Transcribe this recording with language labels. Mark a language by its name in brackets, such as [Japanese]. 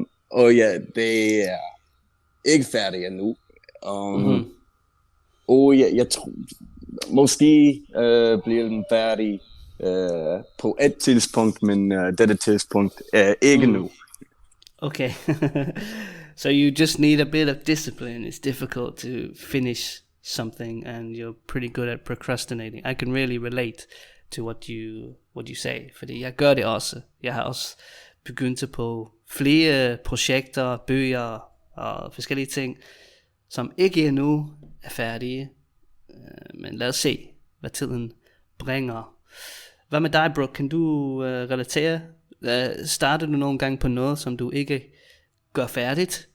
[Danish] Og ja, det er ikke færdigt endnu. Og jeg tror, måske bliver den færdig på et tidspunkt, men dette tidspunkt er ikke nu. [English] Okay. So you just need a bit of discipline. It's difficult to finish something, and you're pretty good at procrastinating. I can really relate to what you say, [Danish] fordi jeg gør det også. Jeg har også begyndt på flere projekter, bøger og forskellige ting, som ikke endnu er færdige. Men lad os se, hvad tiden bringer. Hvad med dig, Brooke? Kan du relatere? Starter du nogle gange på noget, som du ikke gør færdigt?